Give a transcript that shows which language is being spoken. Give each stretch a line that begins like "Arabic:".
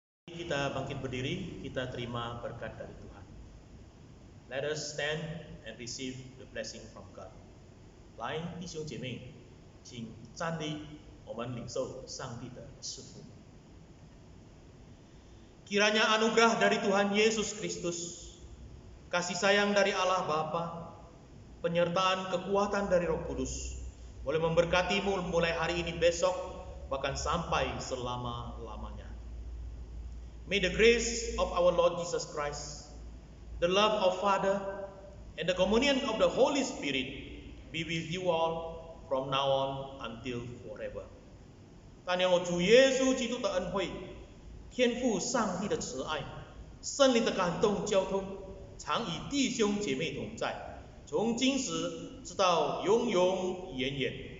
Indonesian: Kita bangkit berdiri, kita terima berkat dari Tuhan.
English: Let us stand and receive the blessing from God.
Chinese: 来，弟兄姐妹，请站立，我们领受上帝的赐福。
Indonesian: Kiranya anugerah dari Tuhan Yesus Kristus, kasih sayang dari Allah Bapa, penyertaan kekuatan dari Roh Kudus, boleh memberkatimu mulai hari ini, besok, bahkan sampai selama-lamanya.
English: May the grace of our Lord Jesus Christ, the love of Father, and the communion of the Holy Spirit be with you all from now on until forever.
Chinese: 但愿我主耶稣基督的恩惠、天父上帝的慈爱、圣灵的感动交通，常与弟兄姐妹同在，从今时直到永永远远。